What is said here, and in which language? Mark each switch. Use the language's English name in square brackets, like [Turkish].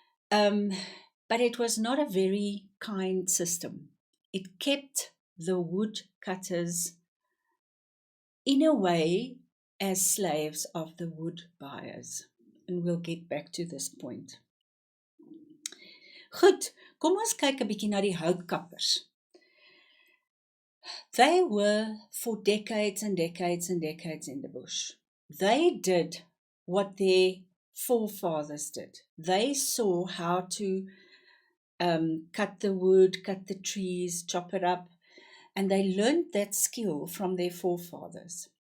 [English] But it was not a very kind system. It kept the woodcutters in a way as slaves of the wood buyers. And we'll get back to this point. [Afrikaans] Goed, kom ons kyk 'n bietjie na die houtkappers. [English] They were for decades and decades and decades in the bush. They did what their forefathers did. They saw how to cut the wood, cut the trees, chop it up, and they learned that skill from their forefathers.